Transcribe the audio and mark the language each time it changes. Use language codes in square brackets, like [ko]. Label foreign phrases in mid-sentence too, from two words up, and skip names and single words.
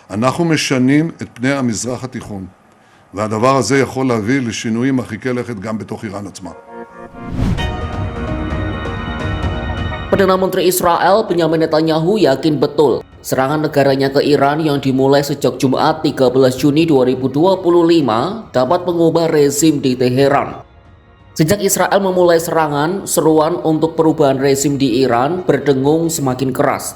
[he] אנחנו משנים את פני המזרח התיכון, והדבר הזה יכול להביא לשינויים מרחיקי לכת גם בתוך איראן עצמה. [id] Perdana Menteri Israel Benyamin Netanyahu yakin betul serangan negaranya ke Iran yang dimulai sejak Jumat 13 Juni 2025 dapat mengubah rezim di Teheran. Sejak Israel memulai serangan, seruan untuk perubahan rezim di Iran berdengung semakin keras.